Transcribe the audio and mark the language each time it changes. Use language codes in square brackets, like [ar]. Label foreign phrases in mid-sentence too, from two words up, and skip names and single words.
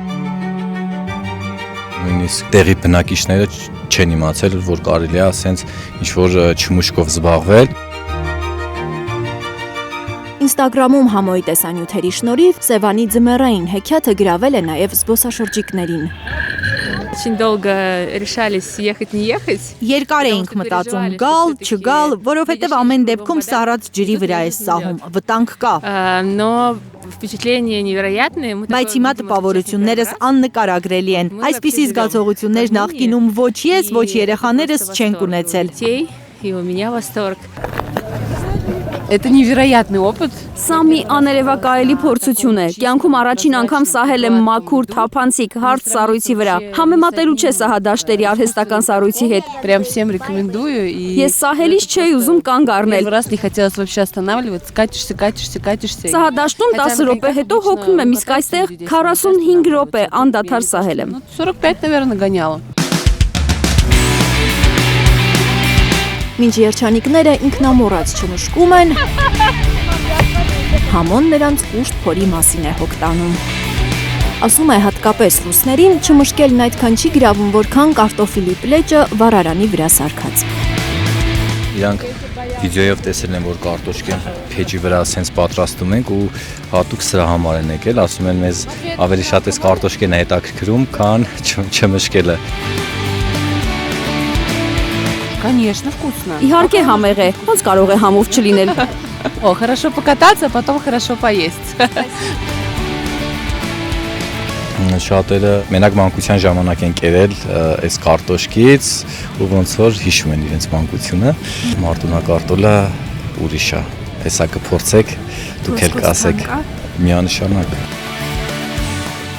[hy] Նույնիսկ տեղի բնակիչները չեն իմացել, որ կարելի է ասենց ինչ-որ չմուշկով զբաղվել։ Ինստագրամում Համոյի տեսանյութերի շնորհիվ Սևանի ձմեռային հեքիաթը գրավել է նաև զբոսաշրջիկներին։ [ru] Очень долго решались ехать не ехать. [hy] Երկար էինք մտածում գալ, չգալ, որովհետև ամեն դեպքում սառած ջրի վրա է սահում, վտանգ կա։ [ru] Но впечатления невероятные. [hy] Բայց հիմա տպավորություններս աննկարագրելի են։ Այսպիսի զգացողություններ նախկինում ոչ ես, ոչ երեխաներս չենք ունեցել։ [ru] И у меня восторг. Это невероятный опыт. [hy] Սա մի աներևակայելի փորձություն է։ Կյանքում առաջին անգամ սահել եմ մաքուր, թափանցիկ, հարթ սառույցի վրա։ Համեմատելու չէ սահադաշտերի արհեստական սառույցի հետ։ [ru] Прям всем рекомендую. [hy] Ես սահելիս չէի ուզում կանգ առնել։ [ru] Раз не хотелось вообще останавливаться, катишься. [hy] Սահադաշտում 10 րոպե հետո հոգնում եմ, իսկ այստեղ 45 րոպե անդադար սահել եմ։ [ru] 45, наверное, гоняла. [hy] Մինչ երջանիկները ինքնամոռաց չմշկում են, Համոն նրանց ուշտ փորի մասին է հոգ տանում։ Ասում է հատկապես ռուսներին չմշկելն այդքան չի գրավում, որքան կարտոֆիլի պլեճը վառարանի վրա սարքած։ Իրանք վիդեոյով տեսել են, որ կարտոշկեն փեջի վրա ասենց պատրաստում ենք ու հատուկ սրա համար են եկել, ասում են մեզ ավելի շատ էս կարտոշկեն է հետաքրքրում, քան չմշկելը։ [ru] Конечно, вкусно. [hy] Իհարկե համեղ է, ոնց կարող է համով չլինել։ [ru] О, хорошо покататься, потом хорошо поесть. [hy] Շատերը մենակ մանկության ժամանակ են կերել այս կարտոշկից ու ոնց որ հիշում են իրենց մանկությունը։ Մարտունակարտոլը ուրիշ է։ Հեսա կփորձեք, դուք էլ կասեք միանշանակ։